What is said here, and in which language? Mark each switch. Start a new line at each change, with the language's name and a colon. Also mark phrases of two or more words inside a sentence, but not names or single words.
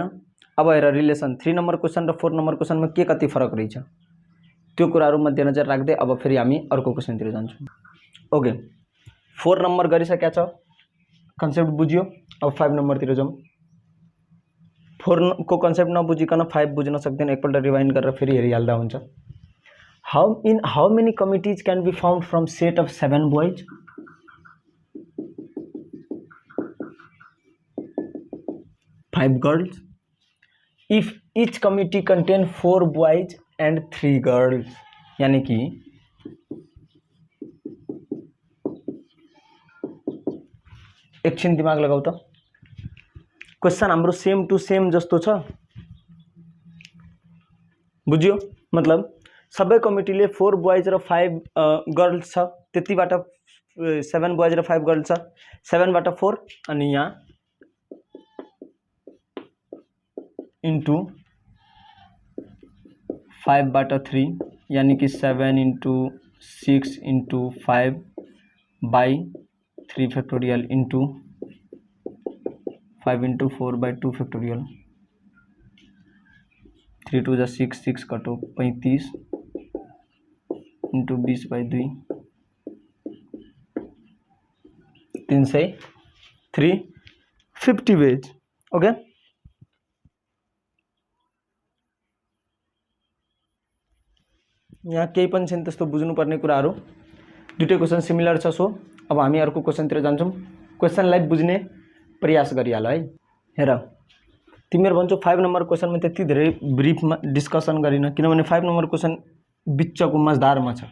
Nepali: अब हेर रिलेसन 3 नम्बर क्वेशन र 4 नम्बर क्वेशनमा के कति फरक रहेछ त्यो कुराहरु मध्यनजर राख्दै अब फेरि हामी अर्को क्वेशनतिर जान्छौं। ओके, 4 नम्बर गरिसक्या छ, कन्सेप्ट बुझ्यो। अब 5 नम्बरतिर जाउँ। 4 को कन्सेप्ट नबुझिकन 5 बुझ्न सक्दैन, एकपल्ट रिवाइन्ड गरेर फेरि हेरिहाल्दा हुन्छ।
English: How many committees can be found from set of 7 boys? 5 girls. If each committee contain 4 boys and 3 girls,
Nepali: यानी कि एकछिन दिमाग लगाऊ त। क्वेशन हाम्रो
English: same to same
Nepali: जस्तो छ, बुझ्यो? मतलब सबै कमिटीले 4 बोइज र 5 गर्ल्स छ, त्यतिबाट 7 बोइज र 5 गर्ल्स छ, 7 बाट 4 अनि यहाँ इंटू 5 बाट 3 यानी कि
English: 7 into 6 into 5 by 3 factorial into 5 into 4 by 2 factorial
Nepali: 3 2 जा 6 6 कटो
English: 35 into 20 by 2
Nepali: 350 वेज। ओके यहाँ केही पनि छैन त्यस्तो बुझ्नुपर्ने कुराहरू, दुईटै क्वेसन सिमिलर छ। सो अब हामी अर्को क्वेसनतिर जान्छौँ। क्वेसनलाई बुझ्ने प्रयास गरिहाल है। हेर तिमीहरू भन्छौ 5 नम्बर क्वेसनमा त्यति धेरै ब्रिफमा डिस्कसन गरिन, किनभने 5 नम्बर क्वेसन बिचको मजदारमा छ।